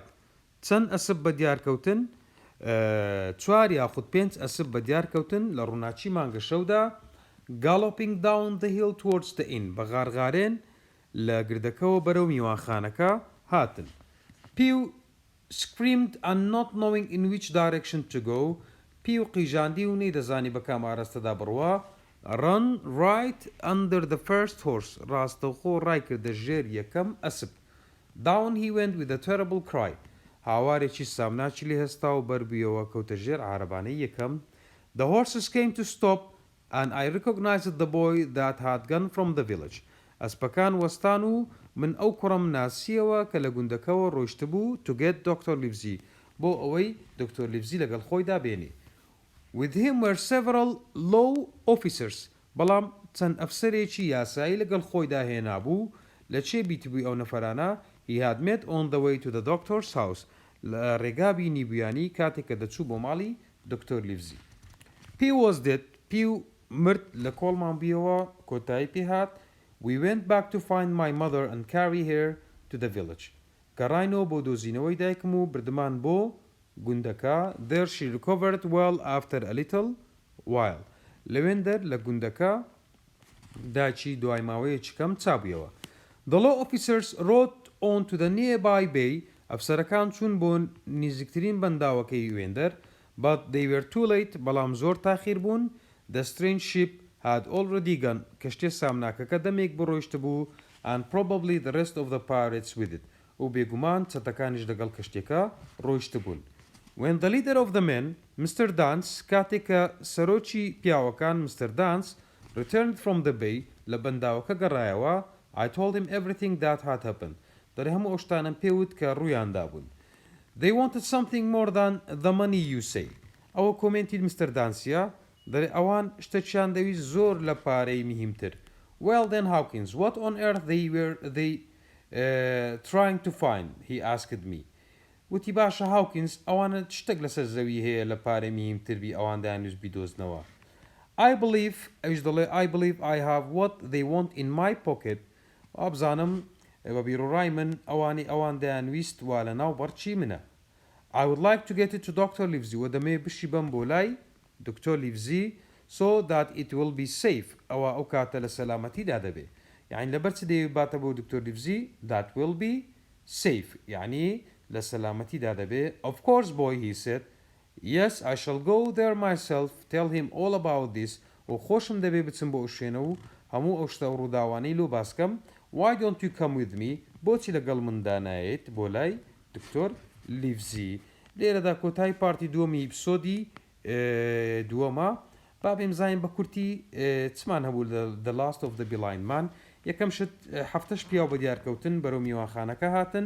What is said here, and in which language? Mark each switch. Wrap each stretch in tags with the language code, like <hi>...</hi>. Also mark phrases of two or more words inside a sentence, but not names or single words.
<ckb>چەند ئەسب بە دیارکەوتن چوار یاخود 5 ئەسب بە دیارکەوتن لە ڕووناچی مانگە شەودا</ckb> <en>galloping down the hill towards the inn</en> <ckb>بە غارغارێن لە گردەکەەوە بەرەو میوانخانەکە هاتن.</ckb> <en>Pew screamed and not knowing in which direction to go.</en> <ckb>Pew قیژاندی و نەیدەزانی بە کام ئاراستەدا بڕوا.</ckb> <en>Run right under the first horse.</en> <ckb>ڕاستەوخۆ ڕای کردە ژێر یەکەم ئەسب.</ckb> <en>Down he went with a terrible cry.</en> <ckb>هاوارێکی سامناچی لێ هەستا و بەربوویەوە کەوتە ژێر عارەبانەی یەکەم.</ckb> <en>The horses came to stop and I recognized the boy that had gone from the village.</en> <ckb>ئەسپەکان وەستان و من ئەو کوڕم ناسیەوە کە لە گوندەکەەوە ڕۆیشت بوو</ckb> <en>to get Dr.</en> <ckb>Livesey بۆ ئەوەی دکتۆر لیڤزی لەگەڵ خۆیدا بێنێ.</ckb> <en>With him were several low officers</en> <ckb>بەڵام چەند ئەفسەرێکی یاسایی لەگەڵ خۆیدا هێنابوو لە چێ بیتبووی ئەو نەفەرانە</ckb> <en>he had met on the way to the doctor's house</en> <ckb>لە ڕێگابی نیبیانی کاتێک کە دەچوو بۆ ماڵی دکتۆر لیڤزی.</ckb> <en>Pew was dead.</en> <ckb>Pew مرد لە کۆڵمان بیەوە کۆتایی پێهات.</ckb> <en>We went back to find my mother and carry her to the village.</en> <ckb>گەڕاینەوە بۆ دۆزینەوەی دایکم و بردمان بۆ گوندەکە.</ckb> <en>There she recovered well after a little while.</en> <ckb>لەوێندەر لە گوندەکە داچی دوای ماوەیەکی کەم چابوویەوە.</ckb> <en>The law officers rode on to the nearby bay.</en> <ckb>ئەفسەرەکان چوون بۆ نزیکترین بەنداوەکەی وێندەر.</ckb> <en>But they were too late.</en> <ckb>بەڵام زۆر تاخیر بوون.</ckb> <en>The strange ship had already gone.</en> <ckb>کەشتێ سامناکەکە دەمێک بڕۆیشت بوو</ckb> <en>and probably the rest of the pirates with it.</en> <ckb>و بێگومان چەتەکانیش لەگەڵ کەشتێکە ڕۆیشت بوون.</ckb> <en>When the leader of the men, Mr. Dance,</en> <ckb>کاتێک کە سەرۆکی پیاوەکان Mr.</ckb> <en>Dance returned from the bay</en> <ckb>لە بەنداوەکە گەڕایەوە</ckb> <en>I told him everything that had happened.</en> <ckb>دەڵێ هەموو ئەو شتانم پێوت کە ڕوویاندا بوون.</ckb> <en>They wanted something more than the money you say.</en> <ckb>ئەوە کۆمنتی Mr. Danceە دەڵێ ئەوان شتێکیان دەویست زۆر لە پارەی مهمتر.</ckb> <en>Well then Hawkins, what on earth were they trying to find? He asked me.</en> <ckb>وتی باشە هاوکینز ئەوانە شتێک لەسەر زەوی هەیە لە پارەی مهمتربی ئەوان دایانویست بیدۆزنەوە.</ckb> <en>I believe</en> <ckb>ئەویش دەڵێ</ckb> <en>I believe I have what they want in my pocket.</en> <ckb>ئابزانم بە بیرۆڕای من ئەوان دایانویست وا لە ناو بەرچی منە.</ckb> <en>I would like to get it to Dr.</en> <ckb>Livesey و دەمێ بشی بەم بۆ لای دکتۆر لیڤزی</ckb> <en>so that it will be safe.</en> <ckb>ئەوە ئەو کاتە لە سەلامەتیدا دەبێ. یعنی لەبەر چ دەوێت باتە بۆ دکتۆر لیڤزی</ckb> <en>that will be safe.</en> <ckb>یعنی لە سەلامەتیدا دەبێ.</ckb> <en>Of course boy, he said. Yes, I shall go there myself. Tell him all about this.</en> <ckb>و خۆشم دەبێ بچم بۆ شوێنە و هەموو ئەو شتە ڕووداوانەی لۆ باسکەم.</ckb> <en>Why don't you come with me?</en> <ckb>بۆچی لەگەڵ مندا نایێت بۆ لای دکتۆر لیڤزی. لێرەدا کۆتایی پارتی دووەمی ئیپسۆدی دووەمە با بێم زانین بە کورتی چمان هەبوو The Last of the Blind Man. یەکەم شت هەفتەش پیاو بە دیارکەوتن بەرەو میوانخانەکە هاتن.</ckb>